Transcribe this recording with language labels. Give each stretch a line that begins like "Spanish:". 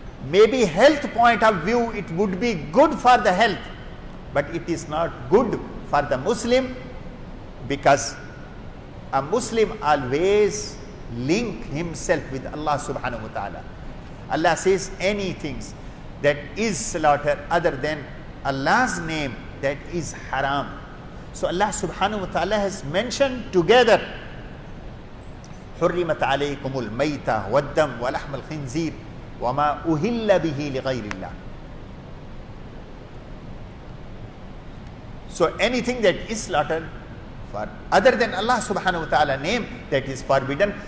English: Maybe health point of view it would be good for the health, but it is not good for the Muslim, because a Muslim always link himself with Allah subhanahu wa ta'ala. Allah says anything that is slaughtered other than Allah's name, that is haram. So Allah subhanahu wa ta'ala has mentioned together
Arabic: حرمت عليكم الميتة والدم ولحم الخنزير وما أهل به لغير الله.
English: So anything that is slaughtered for other than Allah subhanahu wa ta'ala name, that is forbidden.